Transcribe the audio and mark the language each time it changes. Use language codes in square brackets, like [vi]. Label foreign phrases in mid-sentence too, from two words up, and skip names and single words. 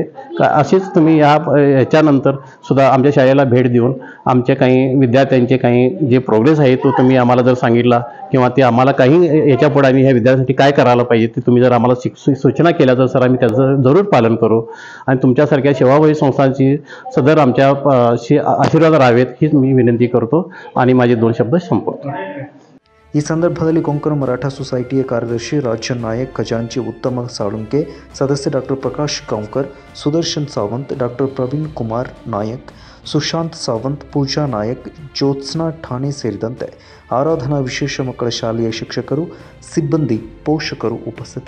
[mr] असेच तुम्ही याच्यानंतर सुद्धा आमच्या शाळेला भेट देऊन आमच्या काही विद्यार्थ्यांचे काही जे प्रोग्रेस आहे तो तुम्ही आम्हाला जर सांगितला किंवा ते आम्हाला काही याच्या पुढे आम्ही ह्या विद्यार्थ्यांसाठी काय करायला पाहिजे ते तुम्ही जर आम्हाला सूचना केल्या तर सर आम्ही त्याचं जरूर पालन करू आणि तुमच्यासारख्या सेवाभावी संस्थांची सदर आमच्याशी आशीर्वाद राहावेत हीच मी विनंती करतो आणि माझे 2 शब्द संपवतो. [kn] ಈ ಸಂದರ್ಭದಲ್ಲಿ ಕೊಂಕಣ ಮರಾಠ ಸೊಸೈಟಿಯ ಕಾರ್ಯದರ್ಶಿ ರಾಜನ್ ನಾಯಕ್, ಖಜಾಂಚಿ ಉತ್ತಮ ಸಾಳುಂಕೆ, ಸದಸ್ಯ ಡಾಕ್ಟರ್ ಪ್ರಕಾಶ್ ಗಾಂವ್ಕರ್, ಸುದರ್ಶನ್ ಸಾವಂತ್, ಡಾಕ್ಟರ್ ಪ್ರವೀಣ್ ಕುಮಾರ್ ನಾಯಕ್, ಸುಶಾಂತ್ ಸಾವಂತ್, ಪೂಜಾ ನಾಯಕ್, ಜ್ಯೋತ್ಸ್ನಾ ಠಾಣೆ ಸೇರಿದಂತೆ ಆರಾಧನಾ ವಿಶೇಷ ಮಕ್ಕಳ ಶಾಲೆಯ ಶಿಕ್ಷಕರು, ಸಿಬ್ಬಂದಿ, ಪೋಷಕರು ಉಪಸ್ಥಿತರಿದ್ದರು.